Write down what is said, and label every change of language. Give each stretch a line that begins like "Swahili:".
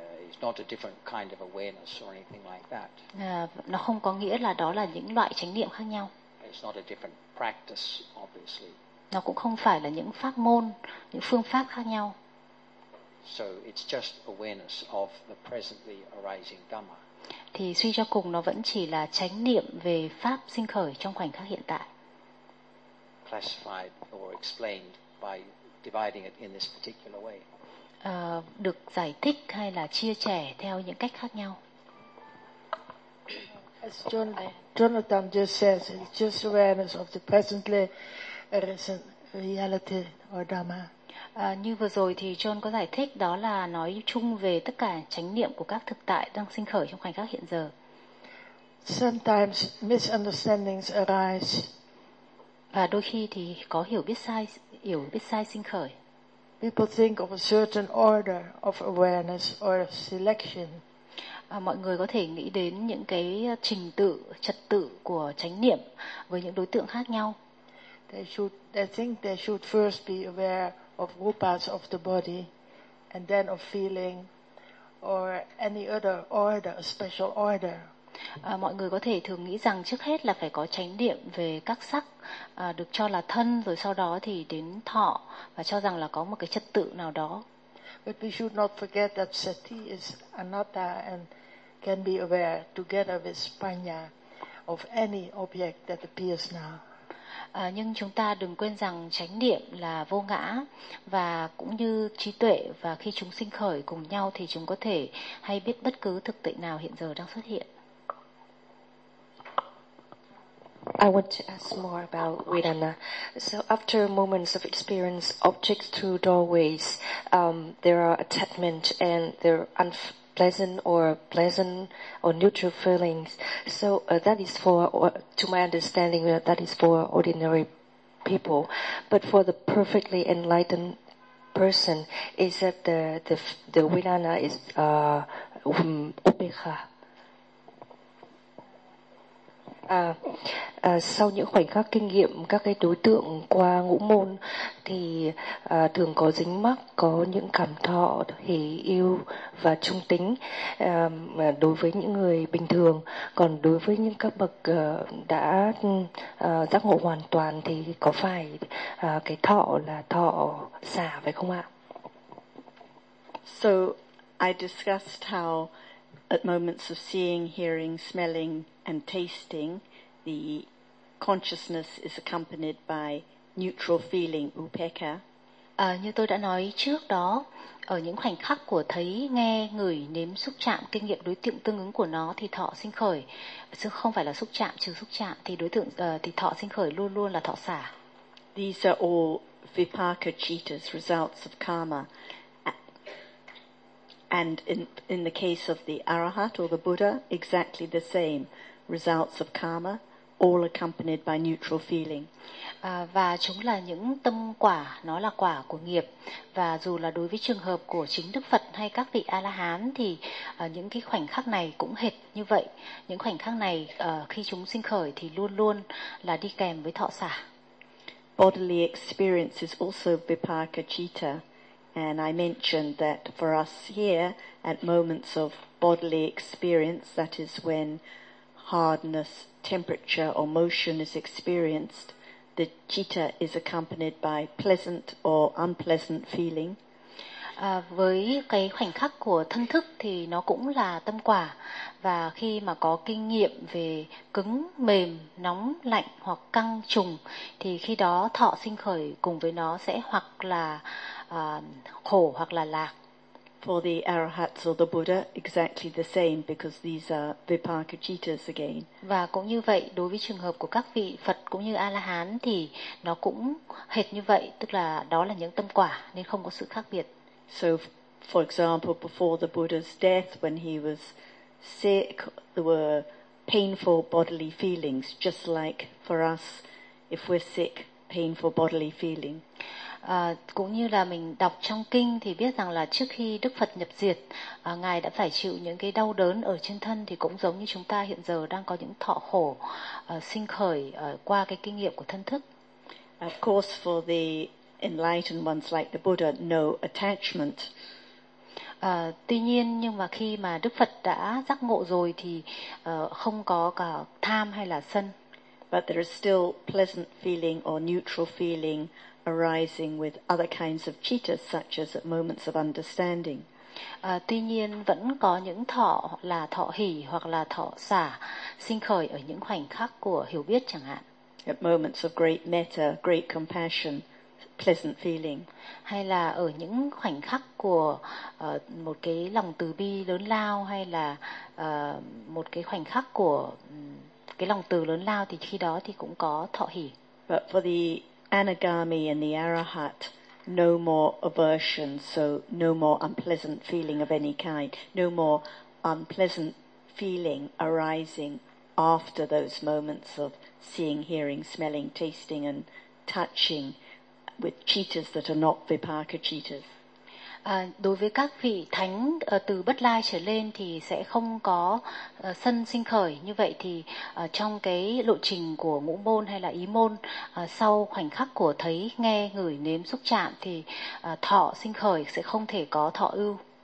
English: It's not a different kind of awareness or anything like that.
Vietnamese: Nó không có nghĩa là đó là những loại chánh niệm khác nhau.
English: It's not a different practice, obviously.
Vietnamese: Nó cũng không phải là những pháp môn, những phương pháp khác nhau.
English: So it's just awareness of the presently arising dhamma.
Vietnamese: Thì suy cho cùng nó vẫn chỉ là chánh niệm về pháp sinh khởi trong khoảnh khắc hiện tại.
English: Classified or explained by dividing it in this particular way.
Vietnamese: Được giải thích hay là chia sẻ theo những cách khác nhau.
English: As Jonathan just says, it's just awareness of the presently arising reality or dhamma.
Vietnamese: Như vừa rồi thì John có giải thích đó là nói chung về tất cả chánh niệm của các thực tại đang sinh khởi trong khoảnh khắc hiện giờ.
English: Sometimes misunderstandings arise.
Vietnamese: Và đôi khi thì có hiểu biết sai sinh khởi.
English: People think of a certain order of awareness or selection.
Vietnamese: Mọi người có thể nghĩ đến những cái trình tự, trật tự của chánh niệm với những đối tượng khác nhau.
English: They think they should first be aware of rupas of the body and then of feeling or any other order, a special order.
Vietnamese: Mọi người có thể thường nghĩ rằng trước hết là phải có chánh niệm về các sắc được cho là thân, rồi sau đó thì đến thọ và cho rằng là có một cái trật tự nào đó.
English: But we should not forget that sati is anatta and can be aware together with spanya of any object that appears now.
Vietnamese: Nhưng chúng ta đừng quên rằng chánh niệm là vô ngã và cũng như trí tuệ, và khi chúng sinh khởi cùng nhau thì chúng có thể hay biết bất cứ thực tại nào hiện giờ đang xuất hiện.
English: I want to ask more about vedana. So after moments of experience, objects through doorways, there are attachment and there are unpleasant or pleasant or neutral feelings. So that is for, or to my understanding, that is for ordinary people. But for the perfectly enlightened person, is that the vedana is upekha.
Vietnamese: Sau những khoảnh khắc kinh nghiệm các cái đối tượng qua ngũ môn thì thường có dính mắc, có những cảm thọ hỷ ưu và trung tính đối với những người bình thường, còn đối với những các bậc đã giác ngộ hoàn toàn thì có phải cái thọ là thọ xả phải không ạ?
English: So I discussed how at moments of seeing, hearing, smelling and tasting, the consciousness is accompanied by neutral feeling, upekkha.
Vietnamese: Như tôi đã nói trước đó, ở những khoảnh khắc của thấy, nghe, ngửi, nếm, xúc chạm, kinh nghiệm đối tượng tương ứng của nó thì thọ sinh khởi, chứ không phải là xúc chạm, trừ xúc chạm thì đối tượng thì thọ sinh khởi luôn luôn là thọ xả.
English: These are all vipaka cittas, results of karma. And in the case of the Arahat or the Buddha, exactly the same, results of karma, all accompanied by neutral feeling.
Vietnamese: Và chúng là những tâm quả, nó là quả của nghiệp. Và dù là đối với trường hợp của chính Đức Phật hay các vị A-la-hán thì những cái khoảnh khắc này cũng hệt như vậy. Những khoảnh khắc này khi chúng sinh khởi thì luôn luôn là đi kèm với thọ xả.
English: Bodily experience is also vipaka citta. And I mentioned that for us here at moments of bodily experience, that is when hardness, temperature or motion is experienced, the citta is accompanied by pleasant or unpleasant feeling.
Vietnamese: Với cái khoảnh khắc của thân thức thì nó cũng là tâm quả. Và khi mà có kinh nghiệm về cứng, mềm, nóng, lạnh hoặc căng trùng thì khi đó thọ sinh khởi cùng với nó sẽ hoặc là khổ hoặc là lạc.
English: For the arahats or the Buddha, exactly the same because these are vipaka cittas again.
Vietnamese: Và cũng như vậy, đối với trường hợp của các vị Phật cũng như A-la-hán thì nó cũng hệt như vậy, tức là đó là những tâm quả nên không có sự khác biệt.
English: So, for example, before the Buddha's death, when he was sick, there were painful bodily feelings, just like for us, if we're sick, painful bodily feeling.
Vietnamese: Cũng như là mình đọc trong kinh thì biết rằng là trước khi Đức Phật nhập diệt, Ngài đã phải chịu những cái đau đớn ở trên thân thì cũng giống như chúng ta hiện giờ đang có những thọ khổ sinh khởi qua cái kinh nghiệm của thân thức.
English: Of course, for the enlightened ones like the Buddha, no attachment.
Vietnamese: Tuy nhiên, nhưng mà khi mà Đức Phật đã giác ngộ rồi thì không có cả tham hay là sân.
English: But there is still pleasant feeling or neutral feeling arising with other kinds of cittas, such as at moments of understanding.
Vietnamese: Tuy nhiên, vẫn có những thọ là thọ hỷ hoặc là thọ xả sinh khởi ở những khoảnh khắc của hiểu biết chẳng hạn.
English: At moments of great metta, great compassion, pleasant feeling.
Vietnamese: Hay là ở những khoảnh khắc của một cái lòng từ bi lớn lao, hay là một cái khoảnh khắc của cái lòng từ lớn lao thì khi đó thì cũng có thọ hỷ.
English: But for the anagami and the arahat, no more aversion, so no more unpleasant feeling of any kind, no more unpleasant feeling arising after those moments of seeing, hearing, smelling, tasting and touching with cittas that are not vipaka cittas.
Vietnamese: Đối với các vị thánh từ Bất Lai trở lên thì sẽ không có sân sinh khởi. Như vậy thì trong cái lộ trình của ngũ môn hay là ý môn, sau khoảnh khắc của thấy, nghe, ngửi, nếm, xúc chạm thì thọ sinh khởi sẽ không thể có thọ ưu.